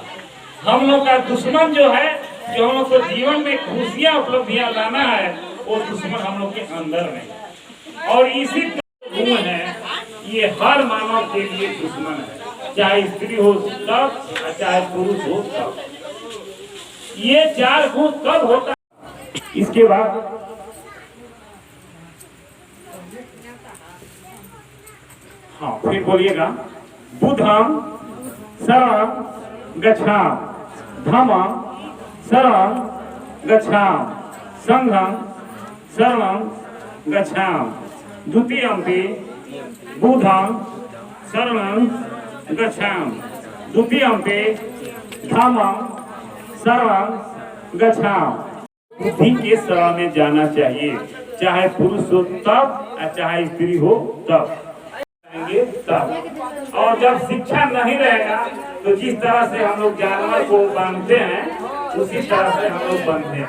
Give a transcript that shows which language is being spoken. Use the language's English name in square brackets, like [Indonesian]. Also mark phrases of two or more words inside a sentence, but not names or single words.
[Hindi] हम लोग का दुश्मन जो है जो हम लोग को जीवन में खुशियां उपलब्धियां लाना है वो दुश्मन हम लोग के अंदर में और इसी गुण है ये हर मानव के लिए दुश्मन है, चाहे स्त्री हो तब चाहे पुरुष हो तब। ये चार गुण कब होता है? इसके बाद हाँ फिर बोलिएगा [Pali] बुद्धं शरणं गच्छामि, धम्मं शरणं गच्छामि, संघं शरणं गच्छामि, द्वितीयंपि बुद्धं शरणं गच्छामि, द्वितीयंपि धम्मं शरणं गच्छामि। [Hindi] बुद्धि के शरण में जाना चाहिए, चाहे पुरुष हो तब चाहे स्त्री हो तब। और जब शिक्षा नहीं रहेगा तो जिस तरह से हम लोग जानवर को बांधते हैं उसी तरह से हम लोग बनते हैं।